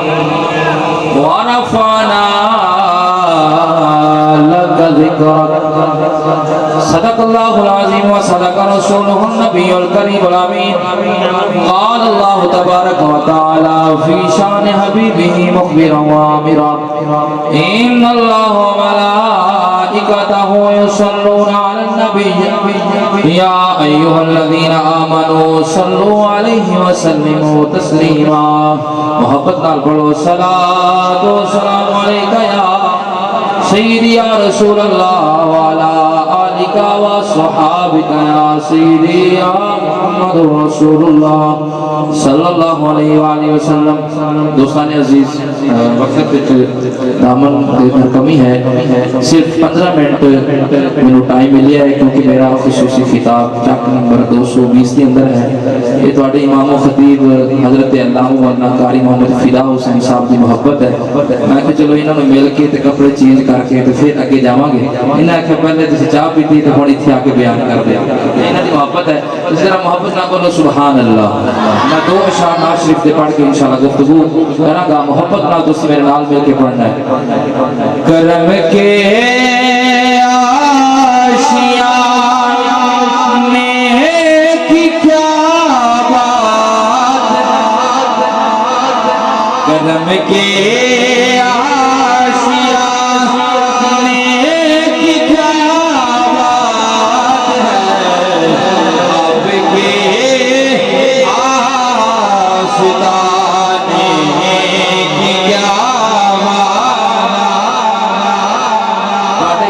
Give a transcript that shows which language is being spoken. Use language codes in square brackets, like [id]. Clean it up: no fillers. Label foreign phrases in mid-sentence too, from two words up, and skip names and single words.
[ar] ورفعنا لك ذكرك صدق الله العظيم وصدق رسوله النبي الكريم الأمين قال الله تبارك وتعالى في شأن حبيبه مخبرا وآمرا إن الله وملائكته يصلون على النبي يا أيها الذين آمنوا صلوا عليه وسلموا تسليما [pa] محبت نال پڑھو [ar] صلاۃ و سلام علیک یا سیدی یا رسول اللہ وعلی آلک و صحابک یا سیدی یا محمد رسول اللہ صلی اللہ علیہ وآلہ وسلم. [ur] دوستان عزیز وقت دامن میں کمی ہے, صرف 15 منٹ میں ٹائم ملیا ہے کیونکہ میرا خصوصی خطاب چک نمبر 220 کے اندر ہے. یہ تھوڑے امام و خطیب حضرت علامہ مولانا قاری محمد فدا حسین صاحب کی محبت ہے. [pa] میں کہ چلو انہوں نے مل کے کپڑے چینج کر کے پھر اگے جاواں گے. انہاں آخیا پہلے تسی چاہ پیتی تو ہن اتنے آ کے بیان کر دیا. انہاں دی محبت ہے, اس طرح محبت نہ کرو [ar] سبحان اللہ. [pa] میں 2 اشعار ناز شریف دے پڑھ کے انشاءاللہ گفتگو کراں گا. محبت نال تسی میرے نال مل کے پڑھنا ہے. [ur] کرم کے آشیاں کرم کے آشیاں کی کیا بات ہے, آپ کے آستانے کی کیا بات ہے.